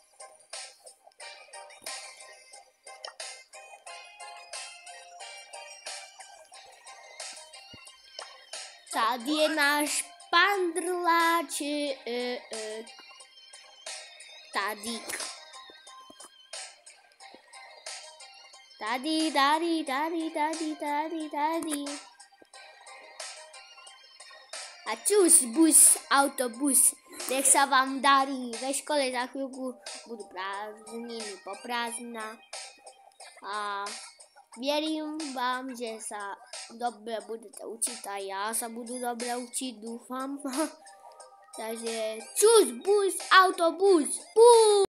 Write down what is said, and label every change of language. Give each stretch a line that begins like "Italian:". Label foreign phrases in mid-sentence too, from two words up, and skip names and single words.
Czech: Tady je náš pandrláč. Tady. A čus, bus, autobus.
Slovak: Nech sa vám darí.
Czech: Ve škole
Slovak: za chvíľku budú prázdniny po prázdninách.
Czech: A věřím vám, že sa dobře budete učit a já se budu dobře učit, doufám. Takže čus, bus, autobus, půl.